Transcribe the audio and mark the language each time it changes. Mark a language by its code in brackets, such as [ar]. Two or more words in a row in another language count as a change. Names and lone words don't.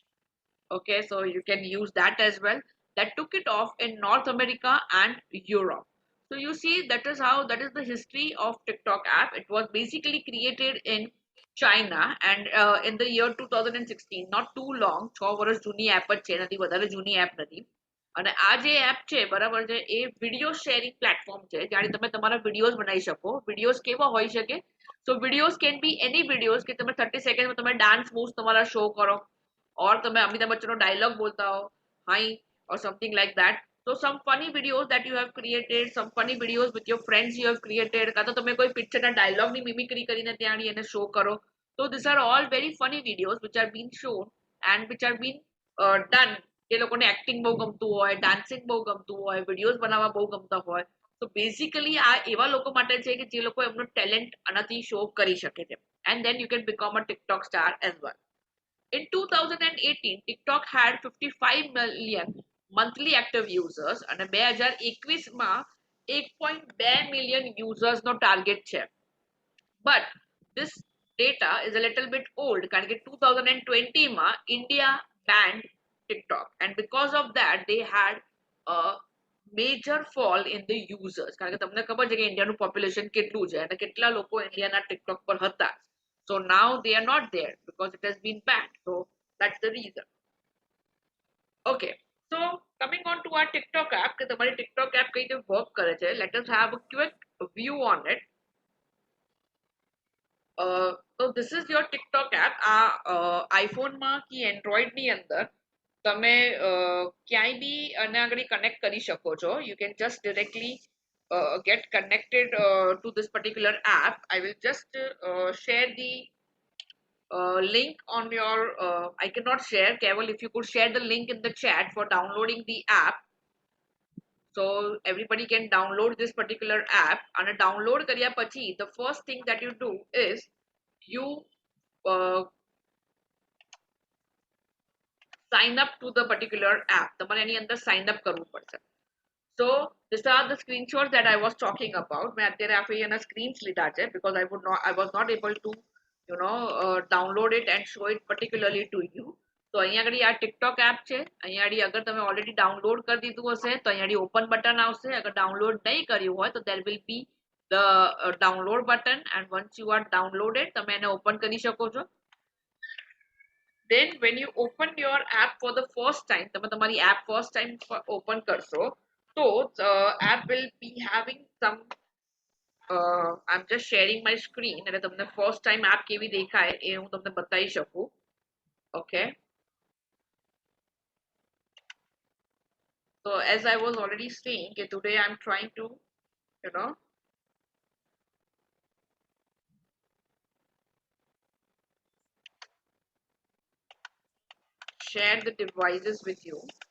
[en] Okay, so you can use that as well. That took it off in North America and Europe. So you see, that is the history of TikTok app. It was basically created in China and in the year 2016, not too long. [gu] 6 વર્ષ જૂની એપ જ છે, નથી વધારે જૂની એપ નથી. અને આ જે એપ છે બરાબર છે એ [en] video sharing platform [gu] છે જ્યારે તમે તમારા વિડિયોઝ બનાવી શકો. વિડિયોઝ કેવા હોઈ શકે? [en] so videos can be any videos [gu] કે તમે 30 સેકન્ડમાં તમે [en] dance moves [gu] તમારા શો કરો, ઓર તમે અમિતાભ બચ્ચનનો ડાયલોગ બોલતા હો, હાઈ, [en] or something like that. So some funny videos that you have created, some funny videos with your friends you have created, [gu] કાં તો તમે કોઈ પિક્ચરના ડાયલોગની મિમિક્રી કરીને ત્યાં એને શો કરો. [en] So these are all very funny videos which are being shown and which are being done. [gu] એ લોકોને એક્ટિંગ બહુ ગમતું હોય, ડાન્સિંગ બહુ ગમતું હોય, વિડીયોઝ બનાવવા બહુ ગમતા હોય. તો બેઝિકલી આ એવા લોકો માટે છે કે જે લોકો એમનો ટેલેન્ટ આનાથી શો કરી શકે છે. [en] And then you can become a TikTok star as well. In 2018, TikTok had 55 million monthly active users [gu] અને 2021માં [en] 1.2 million users [gu] નો ટાર્ગેટ છે. [en] But this data is a little bit old [gu] કારણ કે 2020માં [en] India banned TikTok and because of that they had a major fall in the users [gu] કારણ કે તમને ખબર છે કે ઇન્ડિયાનું પોપ્યુલેશન કેટલું છે અને કેટલા લોકો ઇન્ડિયાના ટિકટોક પર હતા. [en] So now they are not there because it has been banned. So that's the reason. Okay. So coming on to our TikTok app, [gu] કે તમારી TikTok app કઈ રીતે વર્ક કરે છે, [en] let us have a quick view on it. So this is your TikTok app. [gu] આ iPhone માં કે Android ની અંદર તમે ક્યાંય બી આના આગળ કનેક્ટ કરી શકો છો. [en] You can just directly get connected to this particular app. I will just share the link on your I cannot share. Keval, if you could share the link in the chat for downloading the app, so everybody can download this particular app. And [gu] download karya pachi, [en] the first thing that you do is you sign up to the particular app. [gu] તમારે એની અંદર [en] sign up [gu] કરવું પડશે. [en] So these are the screenshots that I was talking about. [gu] મેં અત્યારે આ એના screens લીધા છે [en] because I was not able to download it and show it particularly to you. [gu] So અહીંયા આગળ આ TikTok app છે. અહીંયા આગળ અગર તમે [en] already download [gu] કરી દીધું હશે તો અહીંયા આગળ [en] open button [gu] આવશે. અગર download નહીં કર્યું હોય તો [en] there will be the download button and once you are downloaded [gu] તમે એને open કરી શકો છો. [en] Then when you open your app for the first time, [gu] તમે તમારી [en] app first time open [gu] કરશો તો [en] app will be having some I'm just sharing my screen [gu] એટલે તમને [en] first time app [gu] કેવી દેખાય એ હું તમને બતાવી શકું. [en] Okay. So as I was already saying, today I'm trying to, share the devices with you.